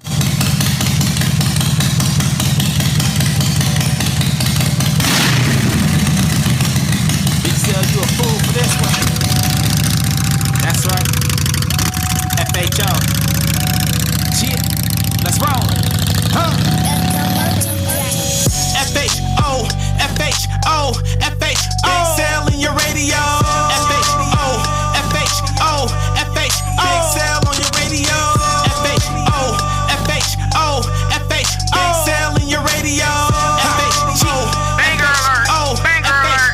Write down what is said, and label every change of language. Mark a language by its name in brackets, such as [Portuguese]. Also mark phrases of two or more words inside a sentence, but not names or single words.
[English] Big Cell, you a fool for this one. That's right. FHO. Shit. Let's roll. Huh? FHO. FHO. FHO. Big Cell in your radio. Big Cell on your radio. FHO, FHO, FHO. Big Cell in your radio. FHO, banger alert, banger alert.